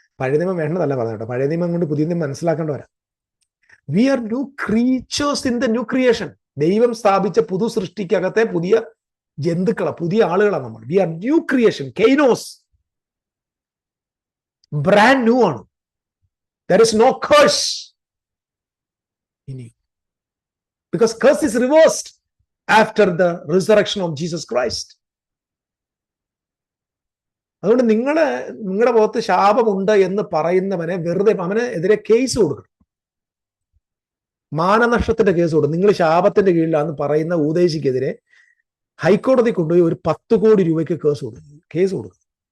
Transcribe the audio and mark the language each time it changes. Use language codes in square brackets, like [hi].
[ml] പഴയ നിയമം വേണ്ടതല്ല പറഞ്ഞ കേട്ടോ, പഴയ നിയമം കൊണ്ട് പുതിയ നിയമം മനസ്സിലാക്കേണ്ടവരാ. [en] We are new creatures in the new creation. [ml] ദൈവം സ്ഥാപിച്ച പുതു സൃഷ്ടിക്കകത്തെ പുതിയ ജന്തുക്കളാണ്, പുതിയ ആളുകളാണ് നമ്മൾ. [en] we are new creation, കെയ്നോസ്, brand new [ml] ആണ്. [en] There is no curse in you because curse is reversed after the resurrection of Jesus Christ. [ml] അതുകൊണ്ട് നിങ്ങളുടെ പുറത്ത് ശാപമുണ്ട് എന്ന് പറയുന്നവനെ വെറുതെ അവന് എതിരെ കേസ് കൊടുക്കണം, മാനനഷ്ടത്തിന്റെ കേസ് കൊടുക്കും. നിങ്ങൾ ശാപത്തിന്റെ കീഴിലാന്ന് പറയുന്ന ഉപദേശിക്കെതിരെ ഹൈക്കോടതി കൊണ്ടുപോയി ഒരു 10 കോടി രൂപയ്ക്ക് കേസ് കൊടുക്കും.